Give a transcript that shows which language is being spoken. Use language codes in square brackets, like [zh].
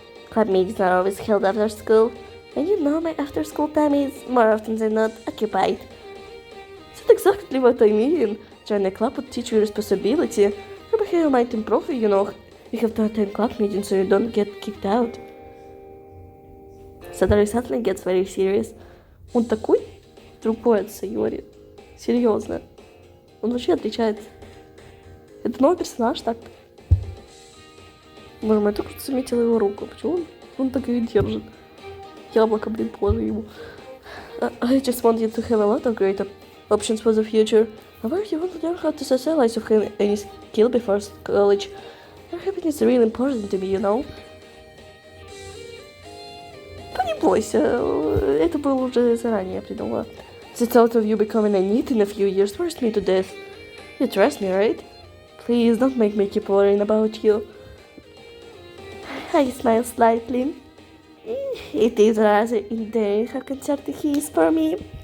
[en] Club meetings are always held after school, and you know my after-school time is, more often than not, occupied. That's exactly what I mean. Join a club would teach you responsibility. Maybe you might improve, you know. You have to attend club meetings so you don't get kicked out. Саторі suddenly gets very serious. [ru] Он такой другой от Сайори. Серьезно. Он вообще отличается. Это новый персонаж, так? Боже мой, я только что заметила его руку. Почему он так ее держит? Яблоко, блин, положи ему. [en] I just want you to have a lot of great options for the future. However, you want to learn how to socialize with any skill before college. Your happiness is really important to me, you know. [ru] Ну не бойся, это было уже заранее придумала. [en] The thought of you becoming a NEET in a few years worries me to death. You trust me, right? Please don't make me keep worrying about you. I smile slightly. It is rather endearing how concerned he is for me.